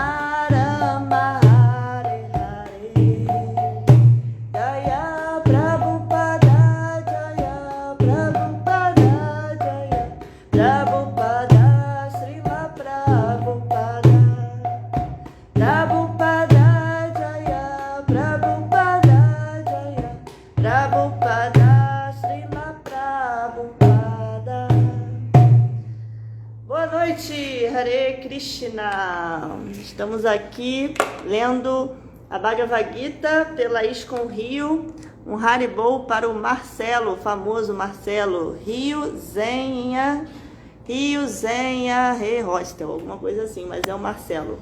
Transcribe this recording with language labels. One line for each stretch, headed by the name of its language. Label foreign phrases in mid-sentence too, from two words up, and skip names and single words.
Sanskrit: राम हरे हरे जय प्रभुपाद जय प्रभुपाद जय प्रभुपाद श्रील प्रभुपाद प्रभुपाद जय प्रभुपाद जय प्रभुपाद श्रील प्रभुपाद.
Portuguese: Boa noite,
Sanskrit: हरे कृष्ण.
Portuguese: Estamos aqui lendo a Bhagavad Gita pela ISKCON Rio. Um Haribol para o Marcelo, o famoso Marcelo Rio Zenha Re Hostel, alguma coisa assim, mas é o Marcelo.